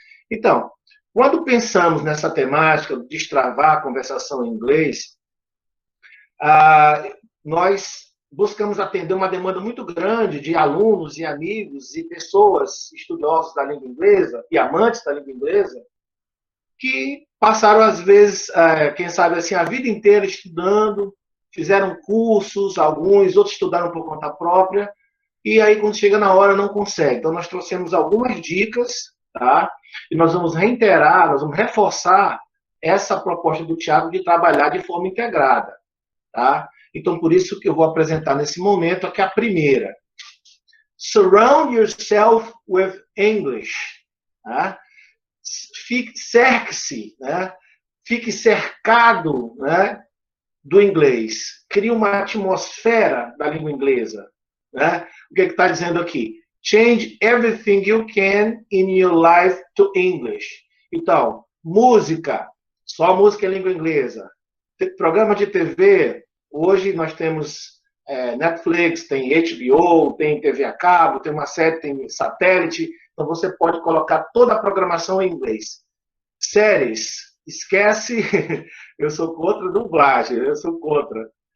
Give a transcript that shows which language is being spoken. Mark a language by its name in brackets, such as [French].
[Portuguese] Então, quando pensamos nessa temática de destravar a conversação em inglês, nós buscamos atender uma demanda muito grande de alunos e amigos e pessoas estudiosos da língua inglesa e amantes da língua inglesa que passaram, às vezes, quem sabe assim, a vida inteira estudando, fizeram cursos, alguns, outros estudaram por conta própria, e aí, quando chega na hora, não consegue. Então, nós trouxemos algumas dicas, tá? E nós vamos reiterar, nós vamos reforçar essa proposta do Tiago de trabalhar de forma integrada, tá? Então, por isso que eu vou apresentar nesse momento aqui a primeira. [English] Surround yourself with English. [Portuguese] Tá? Cerque-se, né? Fique cercado, né, do inglês. Crie uma atmosfera da língua inglesa. Né? O que está dizendo aqui? [English] Change everything you can in your life to English. [Portuguese] Então, música, só música em língua inglesa. Programa de TV, hoje nós temos Netflix, tem HBO, tem TV a cabo, tem uma série, tem satélite. Então, você pode colocar toda a programação em inglês. Séries, esquece, eu sou contra dublagem, eu sou contra.